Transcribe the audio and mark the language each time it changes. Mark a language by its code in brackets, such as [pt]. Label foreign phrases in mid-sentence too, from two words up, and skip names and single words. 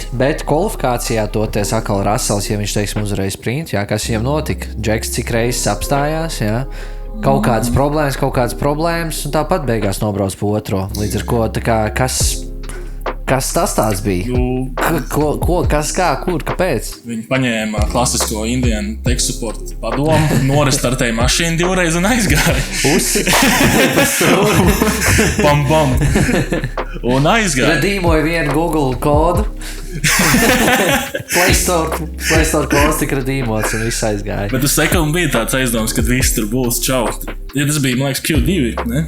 [lv] Bet kvalifikācijā toties atkal Russells, ja viņš, teiksim, uzvarēja sprint, jā, kas viņam notika? Džeks cik reizes apstājās, jā. Kaut kādas problēmas, un tāpat beigās nobrauc pa otro. Līdz ar ko, tā kā, kas tas tāds bija? Kas, kā, kur, kāpēc? Viņi paņēma klasisko [en] Indian tech support [lv] padomu, norestartēja mašīnu 2 reizes un aizgāja. Bam. Un aizgāja. Redīmoja vienu Google kodu. Play Store kods tika redīmots un viss aizgāja. Bet uz sekundu bija tāds aizdoms, kad viss tur būs čau. Ja tas bija, man liekas, Q2, ne?